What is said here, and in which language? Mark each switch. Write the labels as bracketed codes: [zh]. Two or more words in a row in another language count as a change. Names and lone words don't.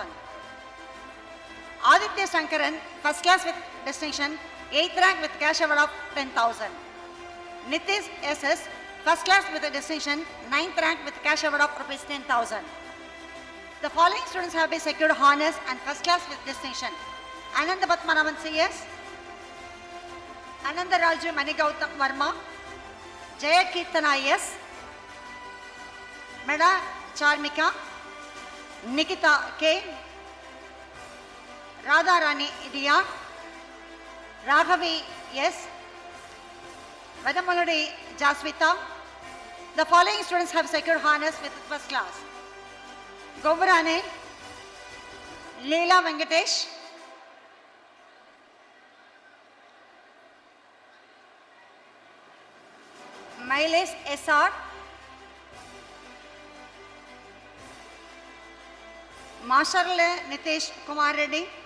[en] Aditya Shankaran, first class with distinction, 8th rank with cash award of 10,000. Nitish SS, first class with a distinction, 9th rank with cash award of rupees 10,000. The following students have been secured honors and first class with distinction. Ananda Patmanaban CS, Ananda Raju Manigautam Varma, Jaya Kirtana S, Meda Charmika, Nikita K, Radha Rani Idia, Raghavi S, Vadamaludi Jaswita. The following students have secured honors with first class. Govarane, Leela Venkatesh, Miles SR, Masharle Nitish Kumar Reddy,